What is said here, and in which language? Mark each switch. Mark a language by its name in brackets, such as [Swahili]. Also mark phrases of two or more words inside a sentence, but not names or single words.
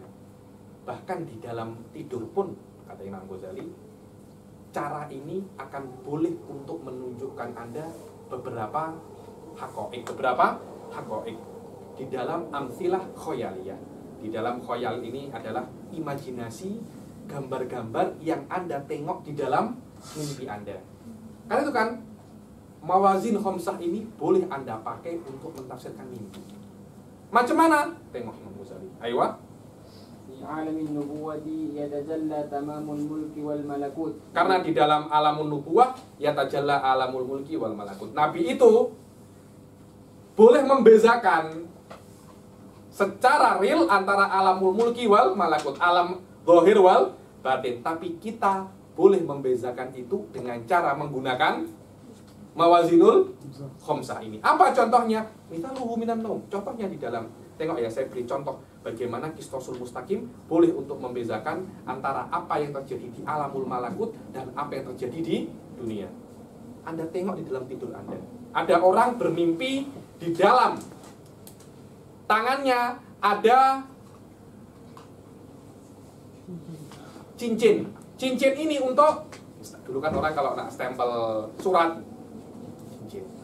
[Malay] Bahkan di dalam tidur pun, kata Imam Ghazali, cara ini akan boleh untuk menunjukkan Anda beberapa hakoik di dalam [Arabic] أمثلة خيالية. [Malay] Di dalam khoyal ini adalah imajinasi, gambar-gambar yang Anda tengok di dalam mimpi Anda. Karena itu kan [Arabic] موازين خمسة [Malay] ini boleh Anda pakai untuk mentafsirkan mimpi. Macam mana? Tengok Imam Ghazali. Ayo. [Arabic] في عالم النبوة يتجلى تمام الملك والملكوت. [Malay] Karena di dalam [Arabic] عالم النبوة يتجلى عالم الملك والملكوت. [Malay] Nabi itu boleh membezakan secara real antara [Arabic] عالم الملك والملكوت, عالم الظاهر والباطن. [Malay] Tapi kita boleh membezakan itu dengan cara menggunakan [Arabic] الموازين الخمسة [Malay] ini. Apa contohnya? [Arabic] مثاله من النوم. [Malay] Contohnya di dalam, tengok ya, saya beri contoh bagaimana [Arabic] القسطاس المستقيم [Malay] boleh untuk membezakan antara apa yang terjadi di [Arabic] عالم الملكوت [Malay] dan apa yang terjadi di dunia. Anda tengok di dalam tidur Anda. Ada orang bermimpi di dalam tangannya ada cincin. Cincin ini untuk, dulu kan orang kalau nak stempel surat, cincin.